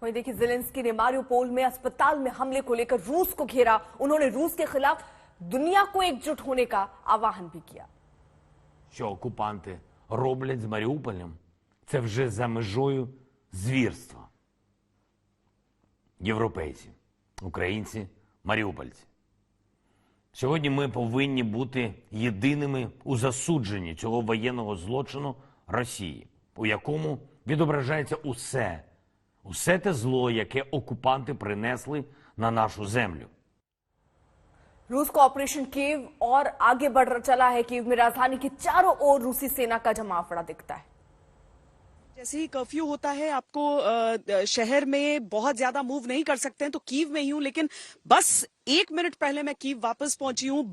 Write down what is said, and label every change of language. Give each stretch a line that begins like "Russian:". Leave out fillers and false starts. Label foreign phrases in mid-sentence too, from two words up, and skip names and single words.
Hindi: वहीं देखिए, ज़ेलेंस्की ने मारिउपोल में अस्पताल में हमले को लेकर रूस को घेरा। उन्होंने रूस के खिलाफ दुनिया को एकजुट होने का आह्वान भी किया।
Ukrainian: Що окупанти роблять з Маріуполем, це вже за межою звірства. Європейці, українці, маріупольці. Сьогодні ми повинні бути єдиними у засудженні цього воєнного злочину Росії, у якому відображається усе те зло, яке окупанти принесли на нашу землю.
Hindi: रूस का ऑपरेशन कीव और आगे बढ़ चला है। कीव में राजधानी के चारों ओर रूसी सेना का जमावड़ा दिखता है। जैसे ही कर्फ्यू होता है, आपको शहर में बहुत ज्यादा मूव नहीं कर सकते हैं, तो कीव में ही हूं, लेकिन बस 1 मिनट पहले मैं कीव वापस पहुंची हूं।